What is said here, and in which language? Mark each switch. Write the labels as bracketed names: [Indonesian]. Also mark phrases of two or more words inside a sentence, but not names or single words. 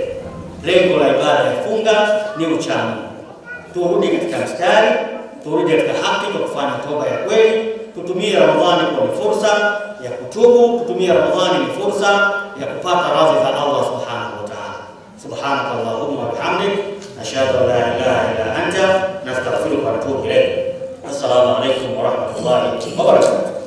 [Swahili] Lengo la ibada ya funga ni uchamungu. Turudi katika mstari, turudi katika haki kwa kufanya toba ya kweli. Tutumie Ramadhani kwa ni fursa ya kutubu, tutumie Ramadhani ni fursa ya kupata radhi za Allah [Arabic] سبحانه وتعالى. سبحانك اللهم وبحمدك، نشهد أن لا إله إلا أنت، نستغفرك ونتوب إليك. السلام عليكم ورحمة الله وبركاته.